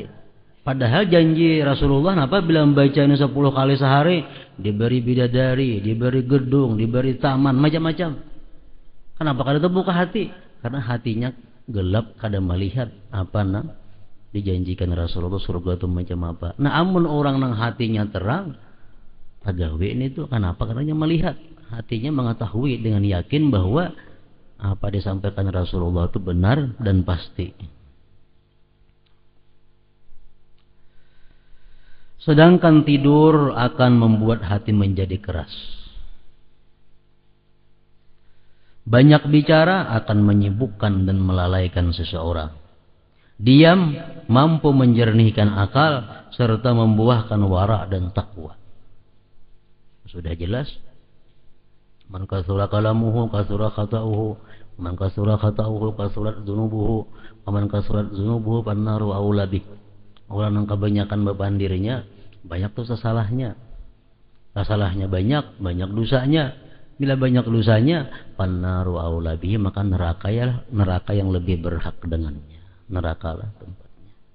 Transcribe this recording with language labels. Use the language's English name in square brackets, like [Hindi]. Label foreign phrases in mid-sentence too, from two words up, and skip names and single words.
[Banjar] Padahal janji Rasulullah napa bilang baca ini 10 kali sehari diberi bidadari, diberi gedung, diberi taman, macam-macam. Kenapa kada terbuka hati? Karena hatinya gelap, kada melihat apa nang dijanjikan Rasulullah surga itu macam apa. Nah, amun orang nang hatinya terang, pagawe ini tuh kenapa? Karena melihat, hatinya mengetahui dengan yakin bahwa apa disampaikan Rasulullah itu benar dan pasti. [Indonesian] Sedangkan tidur akan membuat hati menjadi keras. Banyak bicara akan menyibukkan dan melalaikan seseorang. Diam mampu menjernihkan akal serta membuahkan wara' dan takwa. Sudah jelas? [Arabic] من كثر كلامه كثر خطؤه، من كثر خطؤه كثرت ذنوبه، من كثرت ذنوبه فالنار أولى به. [Indonesian] Orang yang kebanyakan beban dirinya, banyak dosa salahnya. Salahnya banyak, banyak dosanya. Bila banyak dosanya, [Arabic] فالنار أولى به, [Indonesian] maka neraka yang lebih berhak dengannya. Nerakalah tempatnya.